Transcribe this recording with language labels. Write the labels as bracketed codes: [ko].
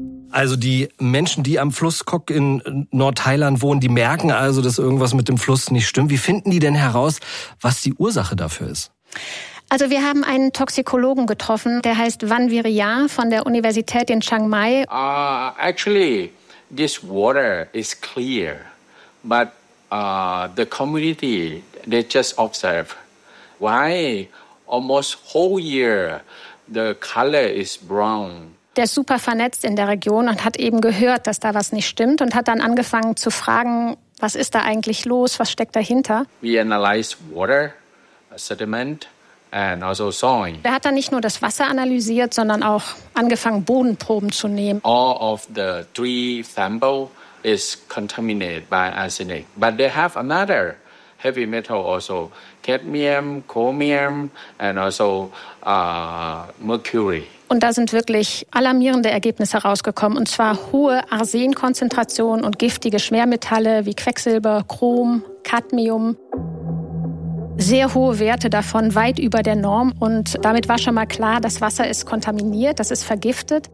[de] Also die Menschen, die am Fluss Kok in Nordthailand wohnen, die merken also, dass irgendwas mit dem Fluss nicht stimmt. Wie finden die denn heraus, was die Ursache dafür ist? Also wir haben einen Toxikologen getroffen, der heißt Van Viriya von der Universität in Chiang Mai. [en] Actually, this water is clear, but the community, they just observe. Why? Almost whole year, the color is brown. [de] Der ist super vernetzt in der Region und hat eben gehört, dass da was nicht stimmt und hat dann angefangen zu fragen, was ist da eigentlich los, was steckt dahinter? [en] We analyze water, sediment and also soil. [de] Er hat dann nicht nur das Wasser analysiert, sondern auch angefangen, Bodenproben zu nehmen. [en] All of the three samples is contaminated by arsenic, but they have another heavy metal also, cadmium, chromium and also mercury. [de] Und da sind wirklich alarmierende Ergebnisse rausgekommen, und zwar hohe Arsenkonzentrationen und giftige Schwermetalle wie Quecksilber, Chrom, Cadmium. Sehr hohe Werte davon, weit über der Norm. Und damit war schon mal klar, das Wasser ist kontaminiert, das ist vergiftet.